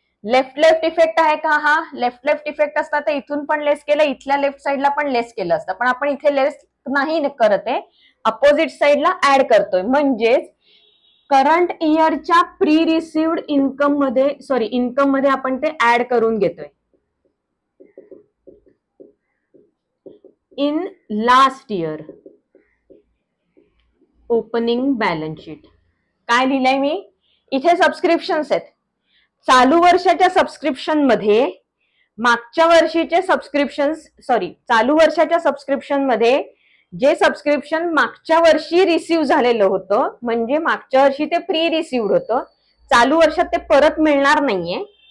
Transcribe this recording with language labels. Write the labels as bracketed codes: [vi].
[mr] Left left effect आहे का? हा लेफ्ट लेफ्ट इफेक्ट असता तर इथून पण लेस केलं, इथल्या लेफ्ट साइडला पण लेस केलं असतं, पण आपण इथे लेस नाही करत आहे, अपोजिट साइडला ऍड करतोय. म्हणजेच करंट इयरच्या प्री रिसिव्ड इन्कम मध्ये आपण ते ऍड करून घेतोय. [en] In last year opening balance sheet. [mr] काय लिहिलंय मी इथे? सबस्क्रिप्शन्स आहेत. चालू वर्षाच्या सबस्क्रिप्शन मध्ये मागच्या वर्षीचे चालू वर्षाच्या सबस्क्रिप्शन मध्ये जे सबस्क्रिप्शन मागच्या वर्षी रिसीव्ह झालेलं होतं, म्हणजे मागच्या वर्षी ते प्री रिसिव्ड होतं, चालू वर्षात ते परत मिळणार नाहीये.